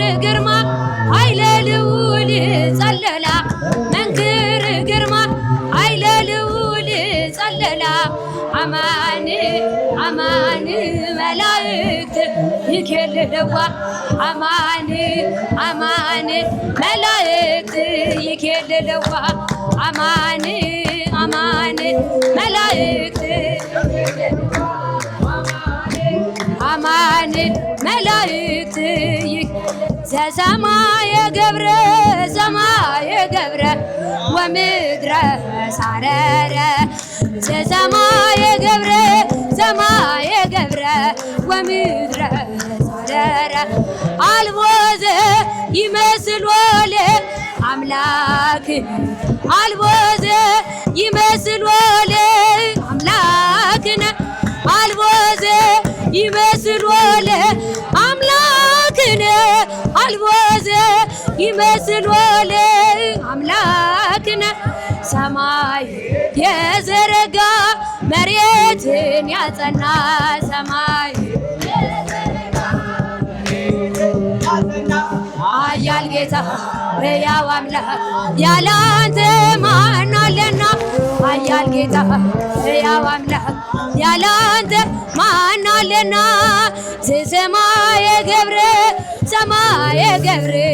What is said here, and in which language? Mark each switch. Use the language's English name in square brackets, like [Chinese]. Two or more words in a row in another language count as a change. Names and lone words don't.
[Geez] ግርማ ኃይለ ልዑል ጸለላ መንክር ግርማ ኃይለ ልዑል ጸለላ ሸንገላ አማን አማን መላእክት ይኬልልዋ አማን አማን መላእክት ይኬልልዋ አማን አማን መላእክት አማን መላእክት ዘሰማየ ገብረ ሰማየ ገብረ ወምድረ ሳረረ ዘሰማየ ገብረ ሰማየ ገብረ ወምድረ ሳረረ አልቦዘ ይመስል ወለ አምላክ አልቦዘ ይመስል ወለ አምላክነ አልቦዘ ይመስል ወለ አምላክነ አልቦዘ ይመስል ወለ አምላክነ [Amharic] ሰማይ የዘረጋ መሬትን ያጸና ሰማይ ኃያል ጌታ ሕያው አምላክ ያለ አንተ ማን አለና ኃያል ጌታ ሕያው አምላክ ያለ አንተ ማን አለና [Geez] ዘሰማየ ገብረ ሰማየ ገብረ